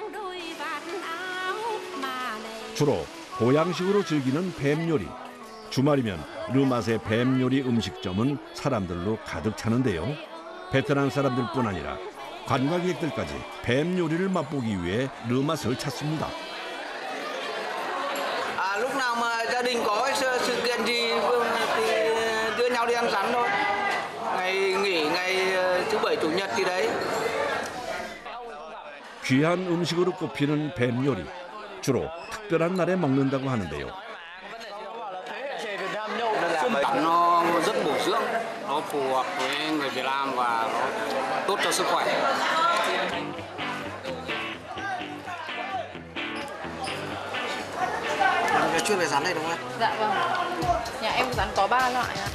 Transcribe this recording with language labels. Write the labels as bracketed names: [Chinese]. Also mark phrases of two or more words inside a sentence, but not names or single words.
[Korean] 주로 보양식으로 즐기는 뱀 요리. 주말이면 르맛의 뱀 요리 음식점은 사람들로 가득 차는데요. 베트남 사람들뿐 아니라 관광객들까지 뱀 요리를 맛보기 위해 르맛을 찾습니다. [Vietnamese] Lúc nào mà gia đình có sự kiện gì thì đưa nhau đi ăn rắn thôi. Ngày nghỉ ngày thứ bảy chủ nhật thì đấy. [Korean] 귀한 음식으로 꼽히는 뱀 요리. 주로 특별한 날에 먹는다고 하는데요. [Vietnamese] Tắn nó rất bổ dưỡng, nó phù hợp với người Việt Nam và nó tốt cho sức khỏe. Chuyên về rắn này đúng không? Dạ vâng. Nhà em rắn có 3 loại ạ.